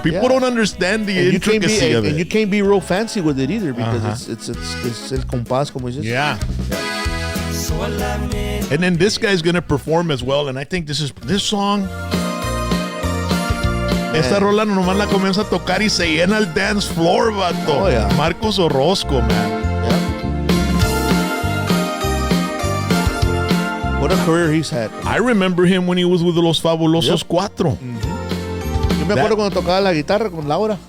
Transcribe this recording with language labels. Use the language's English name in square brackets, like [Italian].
[English] People don't understand the intricacy of it. And you can't be real fancy with it either because it's [Spanish] el compás, como dices. [English] Yeah. And then this guy's gonna perform as well, and I think this song. [Spanish] Esta rola nomás la comienza a tocar y se llena el [English] dance floor, [Spanish] vato. [English] Oh, yeah. Marcos Orozco, man. Yeah. What a career he's had. I remember him when he was with Los Fabulosos Cuatro. [Spanish] Yo me acuerdo cuando tocaba la guitarra con Laura.